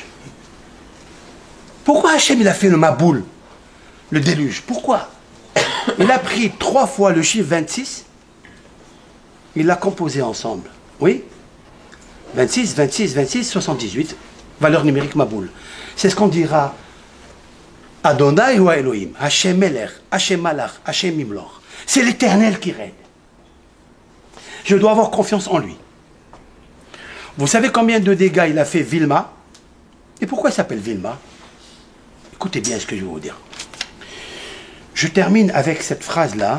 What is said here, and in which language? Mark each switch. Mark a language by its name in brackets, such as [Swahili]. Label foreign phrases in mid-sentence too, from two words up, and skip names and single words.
[French] Pourquoi Hachem il a fait le Maboul? Le déluge. Pourquoi? Il a pris 3 fois le chiffre 26, il l'a composé ensemble. Oui? 26, 26, 26, 78. Valeur numérique Maboul. C'est ce qu'on dira Adonai ou Elohim, [Hebrew] השם מלך, השם מלך, השם ימלוך. [French] C'est l'Éternel qui règne. Je dois avoir confiance en lui. Vous savez combien de dégâts il a fait Vilma? Et pourquoi il s'appelle Vilma? Écoutez bien ce que je vais vous dire. Je termine avec cette phrase-là.